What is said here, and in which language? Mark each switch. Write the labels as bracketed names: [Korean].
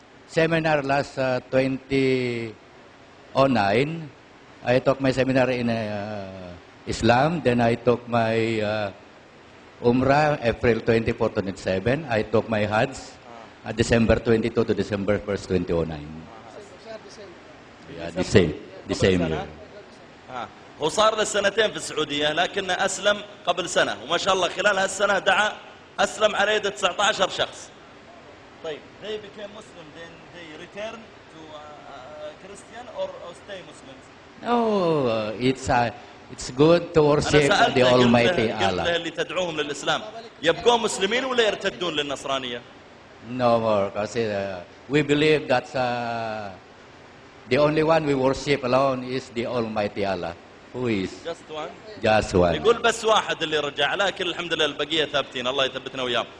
[English] seminar last 2009. I took my seminar in Islam, then I took my Umrah April 24, 2007. I took my Hajj December 22 to December 1st, 2009. Yeah, the same year. [Arabic] هو صار له سنتين في السعودية لكن أسلم قبل سنة وما شاء الله خلال هالسنة دعا أسلم على يد 19 شخص. [English] طيب they became Muslim then they return to Christian or stay Muslims? No, it's good to worship the Almighty Allah. [Arabic] اللي تدعوهم للإسلام يبقون مسلمين ولا يرتدون للنصرانية؟ [English] No more, because we believe that the only one we worship alone is the Almighty Allah. Who is? Just one. [Arabic] يقول بس واحد اللي رجع لكن الحمد لله البقية ثابتين الله يثبتنا وياهم.